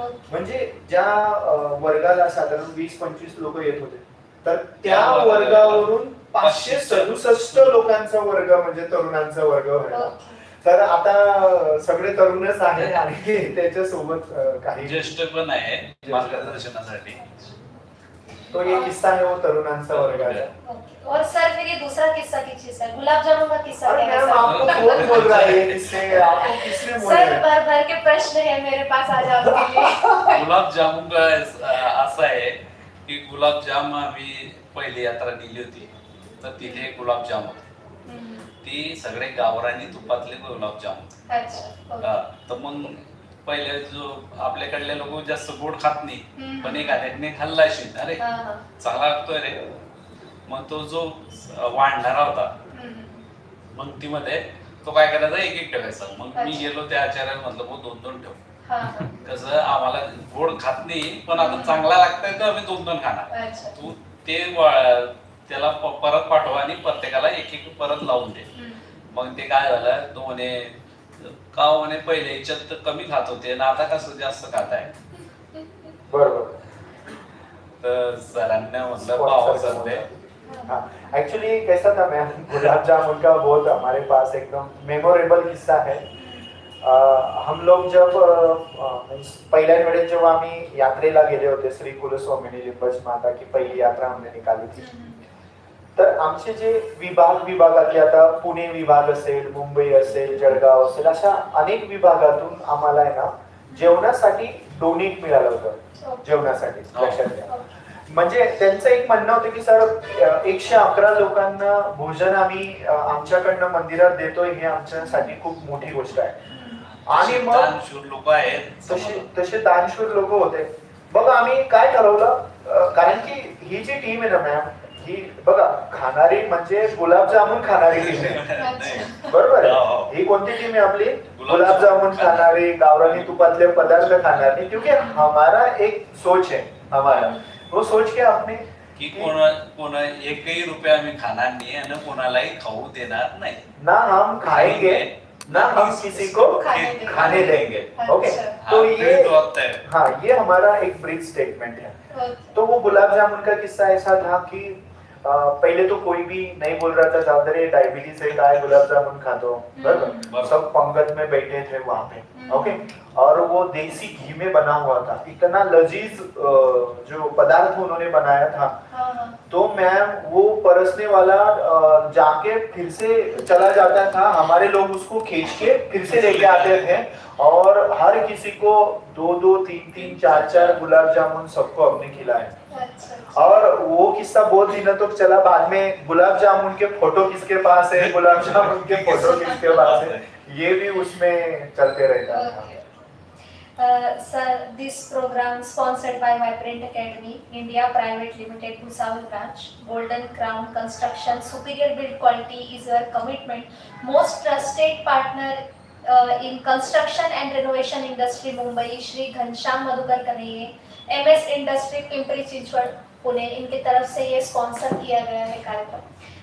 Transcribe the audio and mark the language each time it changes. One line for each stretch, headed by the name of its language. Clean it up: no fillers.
Marathi: म्हणजे ज्या वर्गाला साधारण 20-25 लोक येत होते, तर त्या वर्गावरून 567 लोकांचा वर्ग म्हणजे तरुणांचा वर्ग भरला. तर आता सगळे तरुणच आहे आणि त्याच्यासोबत काही ज्येष्ठ पण आहे मार्गदर्शनासाठी.
Hindi: तो ये किस्सा है वो
Marathi: तरुणांचा वर्गाचा.
Hindi: और सर फिर ये दूसरा किस्सा कीजिए सर, गुलाब जामुन का किस्सा अरे क्या है मैम, आपको सर? कौन बोल रहा है ये किस्से? आपको किसने बोला सर है? भर भर के प्रश्न है मेरे पास आज आपके लिए.
Marathi: गुलाबजामुन का असं आहे की गुलाबजाम आम्ही पहिली यात्रा दिली होती, तर तिथे गुलाबजाम होते. ती सगळे गावरानी तुपातले गुलाबजाम. अच्छा. तर मग पहिले जो आपल्याकडले लोक जास्त गोड खात नाही, पण एखाद्याने खाल्ला असेल, अरे चांगला लागतोय रे. मग तो जो वाढणारा होता मग ती मध्ये तो काय करायचा, एक एक ठेवायचा. मग मी गेलो त्या आचार्याला म्हटलं, मग 2-2 ठेव. कसं आम्हाला गोड खात नाही, पण आता चांगला लागतंय तर आम्ही 2-2 खाणार. तू ते त्याला परत पाठवा आणि प्रत्येकाला एक एक परत लावून दे. मग ते काय झालं, तो म्हणे का म्हणे पहिले याच्यात कमी खात होते आणि आता कसं जास्त खात आहे. बरोबर. तर सरांना म्हटलं पाव सर.
Hindi: एक्चुअली कैसा था मैम, गुलाब जामुन का बहुत हमारे पास एकदम मेमोरेबल किस्सा है. हम लोग जब
Marathi: पहिल्या वेळेस जेव्हा आम्ही यात्रेला गेले होते, श्री कुलस्वामिनी लिंबच माता की पहिली यात्रा
Hindi: हमने निकाली थी,
Marathi: तर आमचे जे विभागातले, आता पुणे विभाग असेल, मुंबई असेल, जळगाव असेल, अशा अनेक विभागातून आम्हाला आहे ना जेवणासाठी डोनेट मिळालं होतं. जेवणासाठी लक्षात घ्या. म्हणजे त्यांचं एक म्हणणं होतं की सर 111 लोकांना भोजन आम्ही आमच्याकडनं मंदिरात देतोय, हे आमच्यासाठी खूप मोठी गोष्ट आहे. आणि मग दानशूर लोक आहेत, तसे दानशूर लोक होते. बघा आम्ही काय ठरवलं, कारण की ही जी टीम आहे ना मॅम, ही बघा खाणारी म्हणजे गुलाबजामुन खाणारी टीम आहे. बरोबर आहे. ही कोणती टीम आहे आपली? गुलाबजामुन खाणारी, गावरानी तुपातले पदार्थ खाणारी.
Hindi: क्योंकि हमारा एक सोच है, हमारा वो सोच के आपने
Marathi: की कोण एकही रुपया आम्ही खाणार नाही आणि कोणालाही खाऊ देणार नाही.
Hindi: ना हम खाएंगे ना हम किसी को खाने देंगे. ओके, तो ये हाँ, ये हमारा एक ब्रीफ स्टेटमेंट है. तो वो गुलाब जामुन का किस्सा ऐसा था कि पहले तो कोई भी नहीं बोल रहा था ज्यादा डायबिटीज है काय गुलाब जामुन खा दो. बराबर. सब पंगत में बैठे थे वहां पे. ओके. और वो देसी घी में बना हुआ था, इतना लजीज जो पदार्थ उन्होंने बनाया था. तो मैम वो परसने वाला जाके फिर से चला जाता था, हमारे लोग उसको खींच के फिर से लेके आते थे और हर किसी को 2-2, 3-3, 4-4 गुलाब जामुन सबको हमने खिलाए. और वो किस्सा बहुत दिनों तक चला. बाद में गुलाब जामुन के फोटो किसके पास है, गुलाब जामुन के फोटो किसके पास है, ये भी उसमें चलते रहता था.
English: Sir, this program sponsored by Vibrant Academy India Private Limited, Bhusawal branch, Golden Crown Construction, superior build quality is your commitment. Most trusted partner in construction and renovation industry, Mumbai, Shri Ghanshyam Madhukar Kanaiye, MS Industry, Pimpri Chinchwad, Pune,
Hindi: इनकी तरफ से ये sponsor किया गया है कार्यक्रम.